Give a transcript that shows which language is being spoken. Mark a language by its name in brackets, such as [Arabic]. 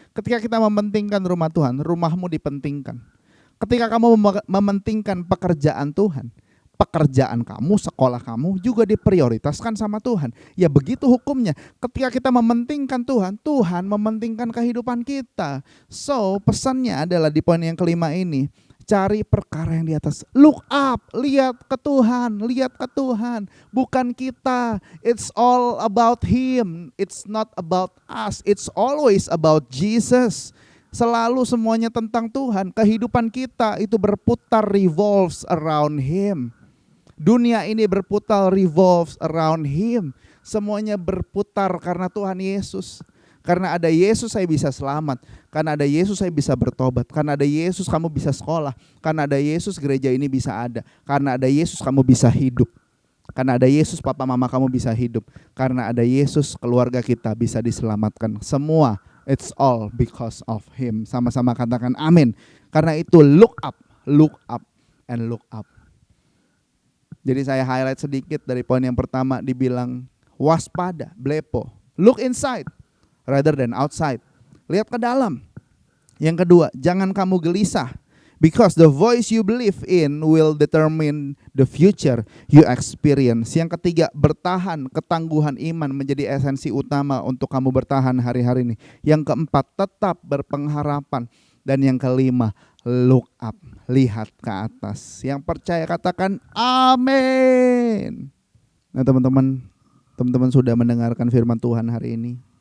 [Indonesian] Ketika kita mementingkan rumah Tuhan, rumahmu dipentingkan. Ketika kamu mementingkan pekerjaan Tuhan, pekerjaan kamu, sekolah kamu juga diprioritaskan sama Tuhan. Ya begitu hukumnya. Ketika kita mementingkan Tuhan, Tuhan mementingkan kehidupan kita. So pesannya adalah di poin yang kelima ini, cari perkara yang di atas. [English] Look up, [Indonesian] lihat ke Tuhan, bukan kita. [English] It's all about Him, it's not about us, it's always about Jesus. [Indonesian] Selalu semuanya tentang Tuhan. Kehidupan kita itu berputar, [English] revolves around Him. [Indonesian] Dunia ini berputar, [English] revolves around Him. [Indonesian] Semuanya berputar karena Tuhan Yesus. Karena ada Yesus saya bisa selamat. Karena ada Yesus saya bisa bertobat. Karena ada Yesus kamu bisa sekolah. Karena ada Yesus gereja ini bisa ada. Karena ada Yesus kamu bisa hidup. Karena ada Yesus papa mama kamu bisa hidup. Karena ada Yesus keluarga kita bisa diselamatkan. Semua, [English] it's all because of Him. [Indonesian] Sama-sama katakan amin. Karena itu [English] look up, and look up. [Indonesian] Jadi saya highlight sedikit dari poin yang pertama, dibilang waspada, blepo. [English] Look inside rather than outside. [Indonesian] Lihat ke dalam. Yang kedua, jangan kamu gelisah. [English] Because the voice you believe in will determine the future you experience. [Indonesian] Yang ketiga, bertahan. Ketangguhan iman menjadi esensi utama untuk kamu bertahan hari-hari ini. Yang keempat, tetap berpengharapan. Dan yang kelima, [English] look up, [Indonesian] lihat ke atas. Yang percaya katakan amin. Nah teman-teman sudah mendengarkan firman Tuhan hari ini.